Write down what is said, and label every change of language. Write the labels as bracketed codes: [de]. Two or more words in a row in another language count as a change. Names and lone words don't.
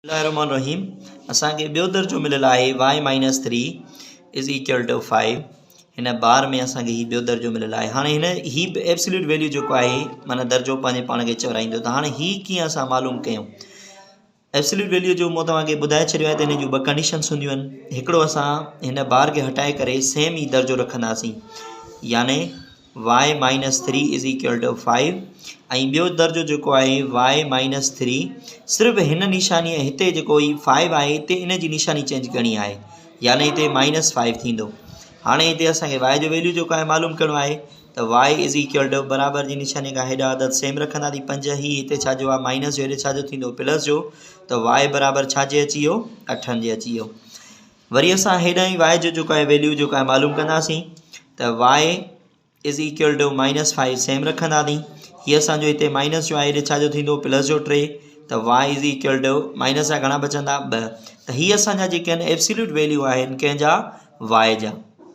[sd] रहीम असांखे ॿियो दर्जो मिलियल आहे y [en] minus 3 is equal to 5 [sd] हिन बार में असांखे हीउ ॿियो दर्जो मिलियल आहे। हाणे हीउ [en] absolute value [sd] जेको आहे माना दर्जो पंहिंजे पाण खे चवराईंदो। त हाणे हीउ कीअं असां मालूम कयूं? [en] absolute value [sd] जो मूं तव्हांखे ॿुधाए छॾियो आहे त हिन जूं ॿ कंडीशन्स हूंदियूं आहिनि। हिकिड़ो असां हिन बार खे हटाए करे सेम ई दर्जो रखंदासीं, याने y [en] minus 3 is equal to 5 [sd] ऐं ॿियो दर्जो जेको आहे y माइनस 3 सिर्फ़ु हिन निशानी हिते जेको ई 5 आहे हिते इन जी निशानी चेंज करणी आहे, याने हिते माइनस 5 थींदो। हाणे हिते असांखे y जो वैल्यू जेको आहे मालूम करिणो आहे त y [en] is equal to [sd] बराबरि जी निशानी खां हेॾा अदद सेम रखंदासीं 5। ही हिते छाजो आहे माइनस जो, हेॾे छाजो थींदो प्लस जो, त y बराबरि छाजे अची वियो 8 जे अची वियो। वरी असां हेॾां ई y जो जेको आहे वैल्यू जेको आहे मालूम कंदासीं त y [en] is equal to minus 5 [sd] सेम रखंदासीं। हीअ असांजो हिते माइनस जो आहे, हेॾे छाजो थींदो प्लस जो 3, त y [en] is equal to minus [sd] जा घणा बचंदा 2। त हीअ असांजा जेके आहिनि [en] absolute value [sd] आहिनि कंहिंजा y जा।